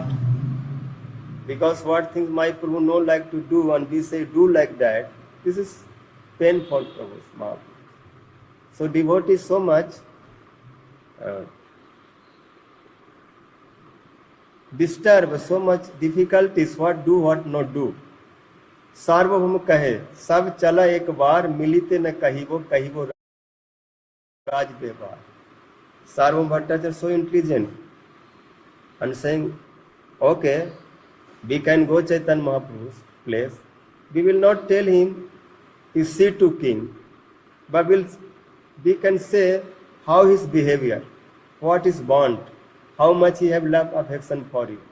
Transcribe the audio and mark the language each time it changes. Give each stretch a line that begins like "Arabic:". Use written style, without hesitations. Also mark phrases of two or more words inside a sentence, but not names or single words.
English: Because what things my Prabhu no like to do and we say do like that, this is pain for Prabhu, Mahaprabhu. So devotees so much disturb, so much difficulties, what do, what not do.
Bangla: সার্বভৌম কহে সব চলা এক বার, মিলিতে ন কহিবো রাজ ব্যবহার.
English: Sarvabhauma Bhattacharya so intelligent and saying, okay, we can go Chaitanya Mahaprabhu's place. We will not tell him to see to king, but we can say how his behavior, what is bond, how much he have love affection for you.